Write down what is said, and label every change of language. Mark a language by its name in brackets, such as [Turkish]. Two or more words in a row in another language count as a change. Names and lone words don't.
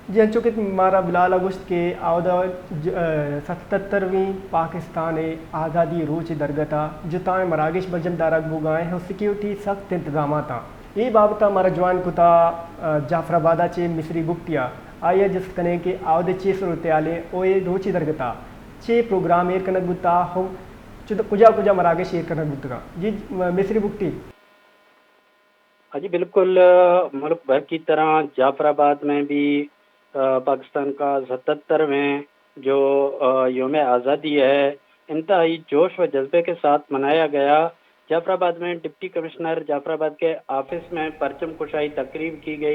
[Baluchi] جی انچوکت مارا بلال اگست کے آودہ 77ویں پاکستان آزادی روچ درگتا جتائیں مراگش بجم دارک بوگائیں ہیں سیکیورٹی سخت انتظامات ہیں یہ بابتا ہمارا جوان کتا جعفر آبادہ چے مصری بکتیا آیا جس کنے کے آودہ چے صورتحالے اوے روچی درگتا چے پروگرام ایر کنک بتا ہو کجا کجا مراگش ایر کنک بتا جی مصری بکتی. [Urdu] ہاں جی بالکل، ملک بھر کی طرح جعفر آباد میں بھی پاکستان کا 77ویں جو یوم آزادی ہے انتہائی جوش و جذبے کے ساتھ منایا گیا. جعفر آباد میں ڈپٹی کمشنر جعفر آباد کے آفس میں پرچم کشائی تقریب کی گئی.